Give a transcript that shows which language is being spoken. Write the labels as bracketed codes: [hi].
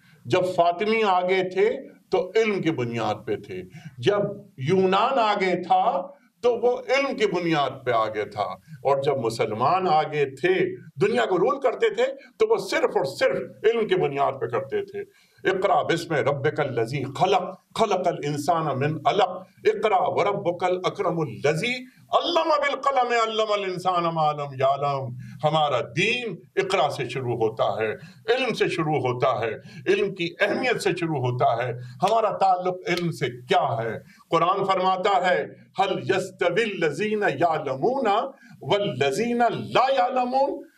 [ur] جب فاطمی آگے تھے تو علم کی بنیاد پہ تھے. جب یونان آگے تھا تو وہ علم کی بنیاد پہ آگے تھا. اور جب مسلمان آگے تھے، دنیا کو رول کرتے تھے، تو وہ صرف اور صرف علم کی بنیاد پہ کرتے تھے. [ar] اقرا بسم ربک الذی خلق، خلق الانسان من علق، اقرا وربک الاکرم الذی علم بالقلم علم الانسان ما لم یعلم. [ur] ہمارا دین اقرا سے شروع ہوتا ہے، علم سے شروع ہوتا ہے، علم کی اہمیت سے شروع ہوتا ہے. ہمارا تعلق علم سے کیا ہے؟ قرآن فرماتا ہے [ar] هل يستوي الذین یعلمون والذین لا یعلمون.